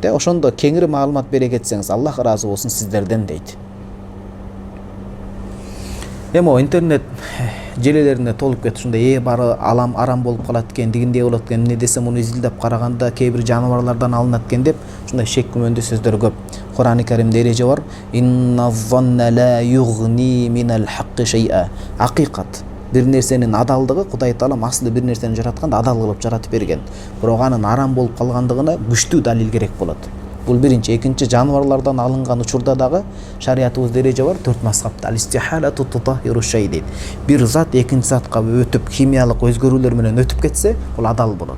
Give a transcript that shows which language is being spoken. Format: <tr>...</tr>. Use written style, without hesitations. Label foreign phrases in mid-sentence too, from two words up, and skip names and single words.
<ky>Ошондо кеңири маалымат бере кетсеңиз, Аллах ыраазы болсун сиздерден дейт. Эми интернет желелеринде толуп кетти, ушундай бары алам арам болуп калат экен, дигиндей болот экен, эмне десем муну изилдеп караганда кээ бир жаныбарлардан алынат экен деп, ушундай шек күмөндүү сөздөр көп. Кур'ан-ы Каримде эреже бар.</ky> <ar>إن الظن لا يغني من الحق شيئا.</ar> <ky>Акыйкат, бир нерсенин адалдыгы, Кудай Таалам аслы бир нерсени жаратканда адал кылып жаратып берген. Бирок анын арам болуп калгандыгына күчтүү далил керек болот. Бул биринчи. Экинчи, жаныбарлардан алынган учурда дагы шариятыбызда эреже бар. 4 мазхабта</ky> <ar>الاستحالة تطهر الشيء</ar> <ky>дейт. Бир зат экинчи затка өтүп, химиялык өзгөрүүлөр менен өтүп кетсе, бул адал болот.</ky>